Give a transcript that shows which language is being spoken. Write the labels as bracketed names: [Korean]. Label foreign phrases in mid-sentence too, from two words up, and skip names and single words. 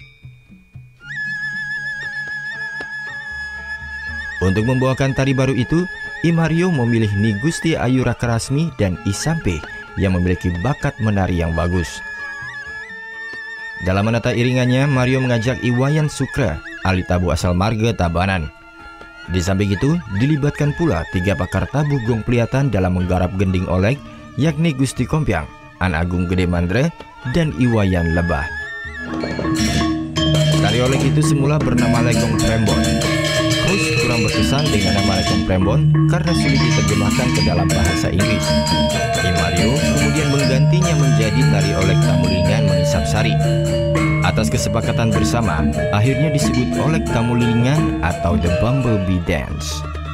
[Indonesian] Untuk membawakan tari baru itu, I Mario memilih Ni Gusti Ayu Rakarasmi dan I Sampe yang memiliki bakat menari yang bagus. Dalam menata iringannya, Mario mengajak Iwayan Sukra, ahli tabu asal marga Tabanan. Di samping itu, dilibatkan pula 3 pakar tabuh gong Pliatan dalam menggarap gending olek, yakni Gusti Kompiang, An Agung Gede Mandre, dan Iwayan Lebah. Tari olek itu semula bernama Legong Prembon. Kous kurang berkesan dengan nama Legong Prembon karena sulit diterjemahkan ke dalam bahasa Inggris. Mario kemudian menggantinya menjadi tari olek Tamulilingan Mengisap Sari. Atas kesepakatan bersama, akhirnya disebut olek Tamulilingan atau The Bumblebee Dance.